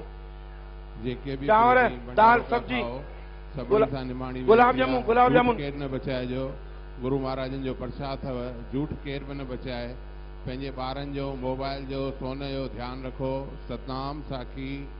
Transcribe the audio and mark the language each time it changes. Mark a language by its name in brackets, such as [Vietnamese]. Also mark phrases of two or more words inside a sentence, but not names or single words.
[Sindhi] जेके भी चांवर, प्रेमी दाल, भंडारो पिया सब्जी, खाओ, सभिनी सां निमाणी गुलाब वेनती जामुन, आहे, गुलाब झूठ जामुन। केर न बचाइजो। गुरु महाराजनि जो प्रसाद अथव, झूठ केर बि न बचाए। पंहिंजे ॿारनि जो, मोबाइल जो, सोन जो ध्यानु रखो। सतनाम साखी।